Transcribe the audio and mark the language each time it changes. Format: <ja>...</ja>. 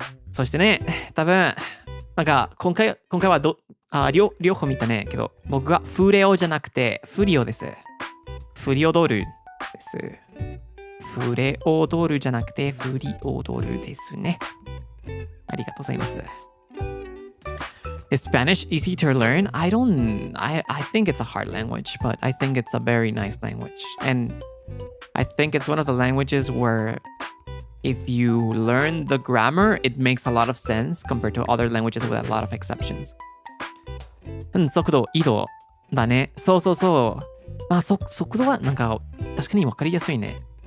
<ja>そしてね、多分、なんか今回は両方見たね。けど、僕がフレオじゃなくてフリオです。フリオドールです。フレオドールじゃなくてフリオドールですね。ありがとうございます。</ja> <en>Is Spanish easy to learn? I think it's a hard language, but I think it's a very nice language. And I think it's one of the languages where if you learn the grammar, it makes a lot of sense compared to other languages with a lot of exceptions.</en> <ja>速度、移動だね。そう。速度はなんか確かに分かりやすいね。</ja>